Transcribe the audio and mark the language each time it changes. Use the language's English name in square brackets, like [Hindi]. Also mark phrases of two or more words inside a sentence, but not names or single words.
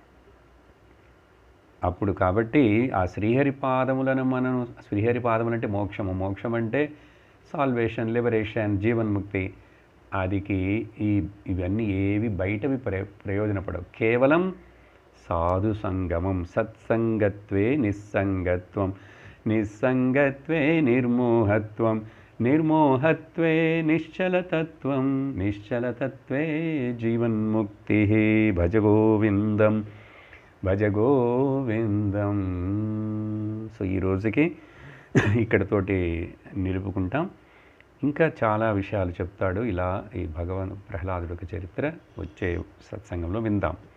[Telugu] అప్పుడు కాబట్టి ఆ శ్రీహరి పాదములను మనం, శ్రీహరి పాదములు అంటే మోక్షము, మోక్షం అంటే [English] salvation, liberation, [Telugu] జీవన్ముక్తి. అదికి ఇవన్నీ ఏవి బయటవి ప్రయోజనపడవు. కేవలం సాధు సంగమం, [Sanskrit] సత్సంగత్వే నిస్సంగత్వం, నిస్సంగత్వే నిర్మోహత్వం, నిర్మోహత్వే నిశ్చలతత్వం, నిశ్చలతత్వే జీవన్ముక్తి. భజ గోవిందం భజ గోవిందం. [Telugu] సో ఈ రోజుకి ఇక్కడతోటి నిలుపుకుంటాం. ఇంకా చాలా విషయాలు చెప్తాడు ఇలా ఈ భగవాన్ ప్రహ్లాదుడి చరిత్ర వచ్చే సత్సంగంలో విందాం.